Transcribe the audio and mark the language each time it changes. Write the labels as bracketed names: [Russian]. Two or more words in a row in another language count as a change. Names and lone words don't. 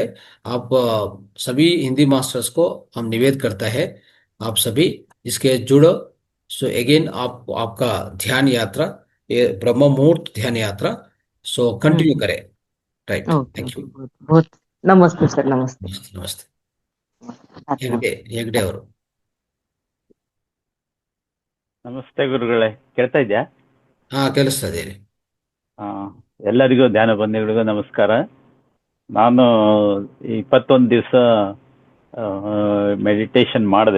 [Hindi] आप सभी हिंदी मास्टर्स को हम निवेदन करता है, आप सभी इसके जुड़ो। [English] so again [Hindi] आपका ध्यान यात्रा, ये ब्रह्म मुहूर्त ध्यान यात्रा, [English] so continue [Hindi] करें। [English] राइट, ओके थैंक ओके, यू। [Hindi] बहुत बहुत नमस्ते सर, नमस्ते। नमस्ते नमस्ते। अच्छा। [Kannada] ಹೆಗ್ಡೆ ಅವರು ನಮಸ್ತೆ ಗುರುಗಳೇ, ಕೇಳ್ತಾ ಇದ್ಯಾ? ಹಾ, ಕೇಳಿಸ್ತಾ ಇದೆ. ಆ, ಎಲ್ಲರಿಗೂ ಧ್ಯಾನ ಬಂಧುಗಳಿಗೂ ನಮಸ್ಕಾರ. ನಾನು 21 ದಿವಸ ಮೆಡಿಟೇಷನ್ ಮಾಡಿದೆ.